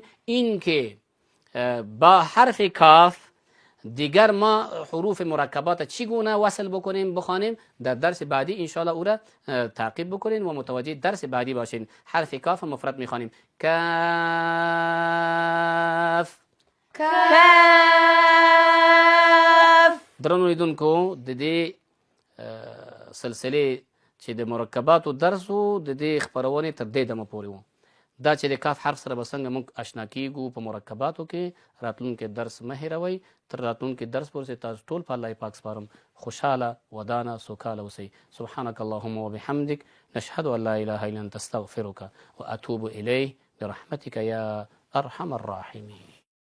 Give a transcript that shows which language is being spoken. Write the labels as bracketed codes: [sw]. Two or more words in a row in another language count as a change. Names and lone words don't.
[fa] این که با حرف کاف دیگر ما حروف مرکبات چگونه وصل بکنیم بخوانیم در درس بعدی انشاءالله او را تعقیب بکنین و متوجه درس بعدی باشین. حرف کاف مفرد میخوانیم کاف کاف. [ps] درنو لیدونکو د دې سلسله چې د مرکباتو درس و د دې خپرونې تر دې دمه پورې و. دا چې د کاف حرف سره به څنګه موږ اشنا کیږو په مرکباتو کې راتلونکي درس مه هېروئ. تر راتلونکي درس پورې تاسو ټول په الله پاک سپارم. خوشحاله ودانه سوکاله اوسئ. [ar] سبحانك اللهم وبحمدك نشهد ان لا اله الا انت استغفرك واتوب اليه برحمتك يا ارحم الراحمين.